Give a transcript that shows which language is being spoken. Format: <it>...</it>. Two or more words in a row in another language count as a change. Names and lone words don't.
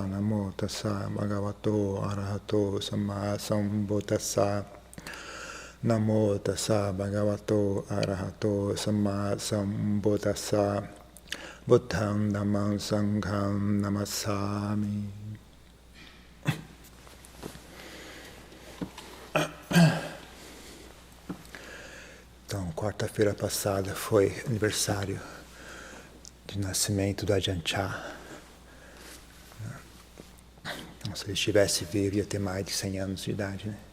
<pi>Namo tassa bhagavato arahato samma sambuddhassa. Namo tassa bhagavato arahato samma sambuddhassa. Buddhang dhammang sangham namassami.</pi> <pt>Então, quarta-feira passada foi aniversário de nascimento do Ajahn Chah. Então, se ele estivesse vivo, ia ter mais de 100 anos de idade, né?</pt>